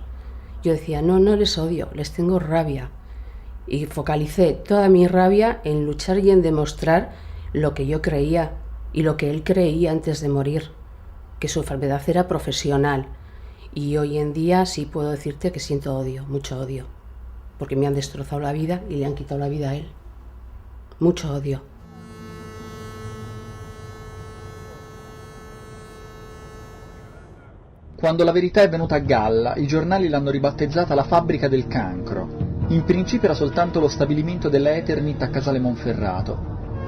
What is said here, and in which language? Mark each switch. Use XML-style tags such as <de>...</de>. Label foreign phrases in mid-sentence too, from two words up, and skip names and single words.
<es>Yo decía, no les odio, les tengo rabia. Y focalicé toda mi rabia en luchar y en demostrar lo que yo creía y lo que él creía antes de morir, que su enfermedad era profesional. Y hoy en día sí puedo decirte que siento odio, mucho odio, porque me han destrozado la vida y le han quitado la vida a él. Mucho odio.</es> <it>Quando la verità è venuta a galla, i giornali l'hanno ribattezzata la fabbrica del cancro. In principio era soltanto lo stabilimento della Eternit a Casale Monferrato.</it>